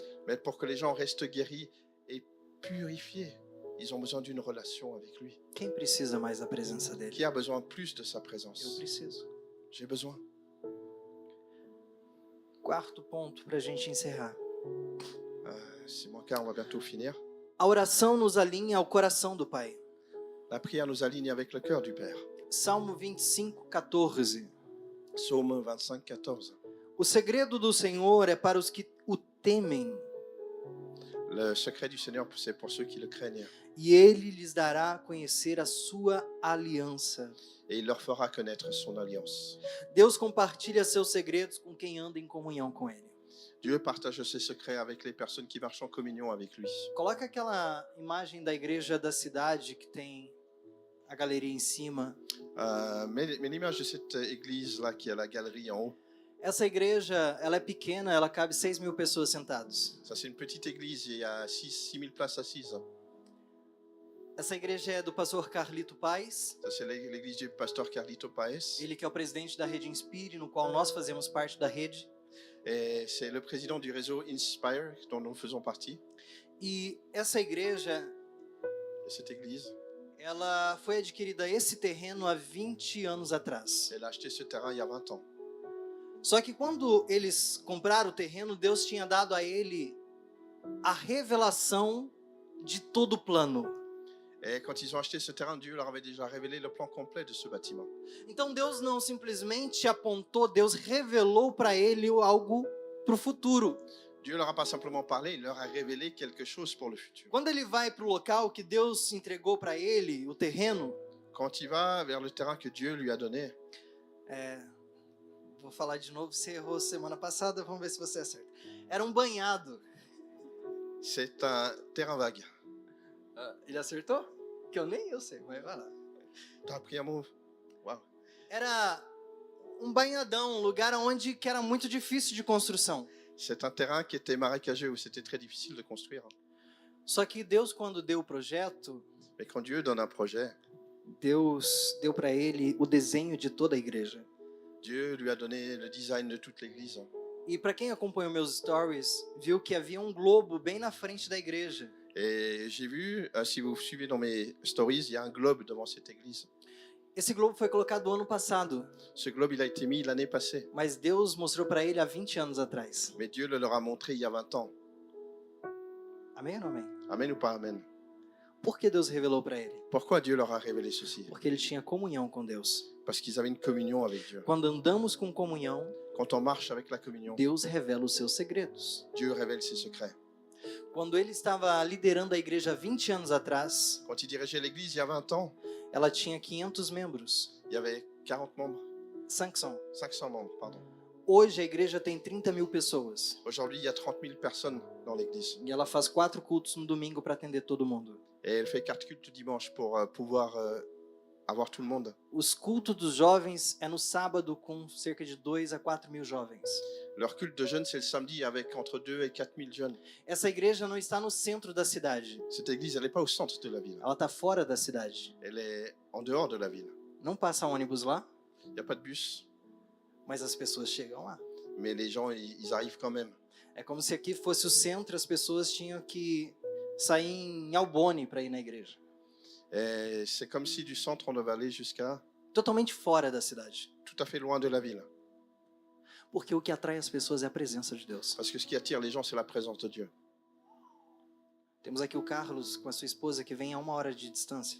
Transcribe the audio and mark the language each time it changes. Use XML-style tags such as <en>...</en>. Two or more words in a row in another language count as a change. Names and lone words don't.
<fr>Mais pour que les gens restent guéris et purifiés, ils ont besoin d'une relation avec lui.</fr> <pt>Quem precisa mais da presença dele?</pt> <fr>Qui a besoin plus de sa</fr> <pt>Eu</pt> <fr>présence?</fr> <pt>preciso.</pt> <fr>J'ai besoin.</fr> <pt>Quarto ponto para a gente encerrar.</pt> <fr>C'est mon cas, on va bientôt finir.</fr> <pt>A oração nos alinha ao coração do Pai.</pt> <fr>La prière nous aligne avec le cœur du Père.</fr> <pt>Salmo 25:14.</pt> <fr>Psaume 25, 14.</fr> <pt>O segredo do Senhor é para os que o temem,</pt> <fr>Le secret du Seigneur, c'est pour ceux qui le craignent.</fr> <pt>e Ele lhes dará a conhecer a sua aliança.</pt> <fr>Et il leur fera connaître son alliance.</fr> <pt>Deus compartilha seus segredos com quem anda em comunhão com Ele.</pt> <fr>Dieu partage ses secrets avec les personnes qui marchent en communion avec lui.</fr> <pt>Coloca aquela imagem da igreja da cidade que tem a galeria em cima.</pt> <fr>Mais l'image de cette église-là qui a la galerie en haut,</fr> <pt>Essa igreja, ela é pequena, ela cabe 6.000 pessoas sentadas.</pt> <fr>ça c'est une petite église, il y a 6 000 places assises.</fr> <pt>Essa igreja é do pastor Carlito Paes,</pt> <fr>Ça c'est l'église du pasteur Carlito Paes.</fr> <pt>ele que é o presidente da Rede Inspire, no qual nós fazemos parte da rede.</pt> <fr>Et c'est le président du réseau Inspire dont nous faisons partie.</fr> <pt>E essa igreja,</pt> <fr>Et cette église,</fr> <pt>ela foi adquirida esse terreno há 20 anos atrás.</pt> <fr>elle a acheté ce terrain il y a 20 ans.</fr> <pt>Só que quando eles compraram o terreno, Deus tinha dado a ele a revelação de todo o plano.</pt> <fr>Et quand ils ont acheté ce terrain, Dieu leur avait déjà révélé le plan complet de ce bâtiment.</fr> <pt>Então Deus não simplesmente apontou, Deus revelou para ele algo para o futuro.</pt> <fr>Dieu leur a pas simplement parlé, il leur a révélé quelque chose pour le futur.</fr> <pt>Quando ele vai para o local que Deus entregou para ele, o terreno,</pt> <fr>Quand il va vers le terrain que Dieu lui a donné,</fr> <pt>vou falar de novo, você errou semana passada, vamos ver se você acerta. Era um banhado.</pt> <fr>c'est un terrain vague.</fr> <pt>Ele acertou? Que nem eu sei, mas vai lá.</pt> <fr>T'as appris un mot? Waouh.</fr> <pt>Era um banhadão, um lugar onde que era muito difícil de construção.</pt> <fr>C'est un terrain qui était marécageux, où c'était très difficile de construire.</fr> <pt>Só que Deus, quando deu o projeto,</pt> <fr>Mais quand Dieu donne un projet,</fr> <pt>Deus deu para ele o desenho de toda a igreja.</pt> <fr>Dieu lui a donné le design de toute l'église.</fr> <pt>E para quem acompanhou meus stories, viu que havia um globo bem na frente da igreja.</pt> <fr>Et j'ai vu, si vous suivez dans mes stories, il y a un globe devant cette église.</fr> <pt>Esse globo foi colocado ano passado,</pt> <fr>Ce globe, il a été mis l'année passée.</fr> <pt>mas Deus mostrou para ele há 20 anos atrás.</pt> <fr>Mais Dieu le leur a montré il y a 20 ans.</fr> <pt>Amém ou não amém?</pt> <fr>Amen ou pas amen?</fr> <pt>Por que Deus revelou para ele?</pt> <fr>Pourquoi Dieu leur a révélé ceci?</fr> <pt>Porque ele tinha comunhão com Deus.</pt> <fr>Parce qu'ils avaient une communion avec Dieu.</fr> <pt>Quando andamos com comunhão,</pt> <fr>Quand on marche avec la communion,</fr> <pt>Deus revela os seus segredos.</pt> <fr>Dieu révèle ses secrets.</fr> <pt>Quando ele estava liderando a igreja há 20 anos atrás,</pt> <fr>Quand il dirigeait l'église il y a 20 ans,</fr> <pt>ela tinha 500 membros.</pt> <fr>il y avait 40 membres,</fr> <pt>500.</pt> <fr>500 membres, pardon.</fr> <pt>Hoje a igreja tem 30.000 pessoas.</pt> <fr>Aujourd'hui, il y a 30 000 personnes dans l'église.</fr> <pt>E ela faz 4 cultos no domingo para atender todo mundo.</pt> <fr>Et elle fait 4 cultes dimanche pour pouvoir avoir tout le monde.</fr> <pt>Os cultos dos jovens é no sábado com cerca de 2 a 4.000 jovens.</pt> <fr>Leur culte de jeunes, c'est le samedi avec entre 2 et 4 000 jeunes.</fr> <pt>Essa igreja não está no centro da cidade.</pt> <fr>Cette église, elle n'est pas au centre de la ville.</fr> <pt>Ela está fora da cidade.</pt> <fr>Elle est en dehors de la ville.</fr> <pt>Não passa ônibus lá,</pt> <fr>Il n'y a pas de bus,</fr> <pt>mas as pessoas chegam lá.</pt> <fr>mais les gens, ils arrivent quand même.</fr> <pt>É como se aqui fosse o centro, as pessoas tinham que sair em Albone para ir na igreja.</pt> <fr>Et c'est comme si du centre, on devait aller jusqu'à</fr> <pt>Totalmente fora da cidade.</pt> <fr>tout à fait loin de la ville.</fr> <pt>Porque o que atrai as pessoas é a presença de Deus.</pt> <fr>Parce que ce qui attire les gens, c'est la présence de Dieu.</fr> <pt>Temos aqui o Carlos com a sua esposa que vem a 1 hora de distância.</pt>